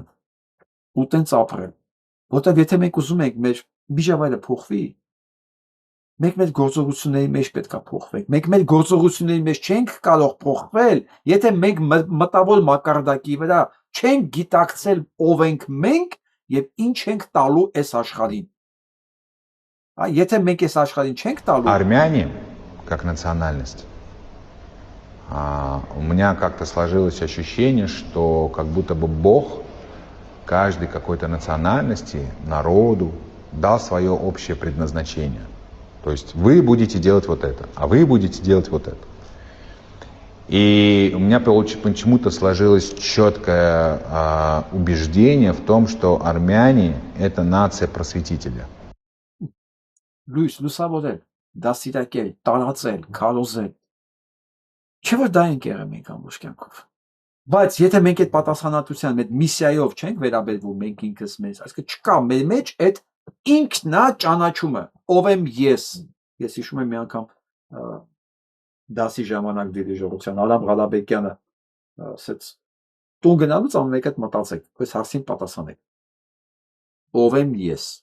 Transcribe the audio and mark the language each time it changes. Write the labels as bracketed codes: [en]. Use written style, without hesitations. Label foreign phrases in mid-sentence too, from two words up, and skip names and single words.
[hy] ու տենց ապրել, որտեղ եթե մենք ուզում ենք մեր միջավայրը փոխվի, մենք մեր գործողությունների մեջ պետք է փոխվենք։ Մենք մեր գործողությունների մեջ չենք կարող փոխվել, եթե մենք մտավոր մակարդակի վրա չենք գիտակցել ով ենք մենք եւ ինչ ենք տալու այս աշխարհին։ Եթե մենք այս աշխարհին չենք տալու։ [ru] Армяне, как национальность, у меня как-то сложилось ощущение, что как будто бы Бог каждой какой-то национальности, народу дал свое общее предназначение. То есть вы будете делать вот это, а вы будете делать вот это. И у меня почему-то сложилось четкое убеждение в том, что армяне – это нация просветителя. [hy] Լուսավորել, դասիրակել, տարածել, քարոզել։ Չէ՞ որ դա ենք եղել մենք ամբողջ կյանքով։ Բայց եթե մենք այդ պատասխանատվության, այդ միսիայով չենք վերաբերվում մենք ինքս մեզ, այսինքն չկա մեր մեջ այդ ինքնա ճանաչումը, ով եմ ես հիշում եմ մի անգամ դասի ժամանակ դիրիժորության Արամ Ղալաբեկյանը ասեց տուն գնալուց ամեն մեկը մտածեք, այս հարցին պատասխանեք։ Ով եմ ես։